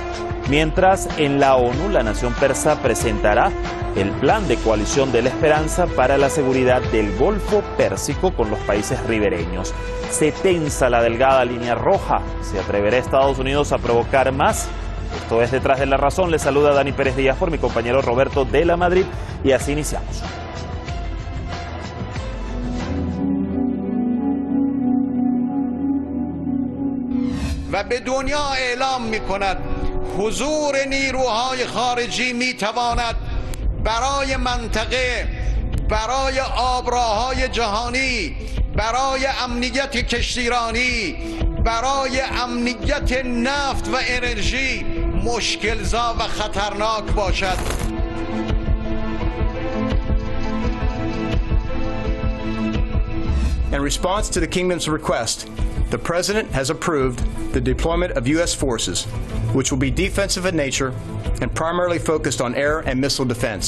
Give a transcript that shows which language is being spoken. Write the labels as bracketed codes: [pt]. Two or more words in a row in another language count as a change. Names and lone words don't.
[es] Mientras en la ONU la nación persa presentará el plan de coalición de la esperanza para la seguridad del Golfo Pérsico con los países ribereños. Se tensa la delgada línea roja. ¿Se atreverá Estados Unidos a provocar más? Esto es Detrás de la Razón. Les saluda Dani Pérez Díaz por mi compañero Roberto de la Madrid y así iniciamos. [fa] و به دنیا اعلام می‌کند حضور نیروهای خارجی می‌تواند برای منطقه، برای آبراهای جهانی، برای امنیت کشتیرانی، برای امنیت نفت و انرژی مشکل‌زا و خطرناک باشد. [en] In response to the Kingdom's request, the President has approved the deployment of U.S. forces, which will be defensive in nature and primarily focused on air and missile defense.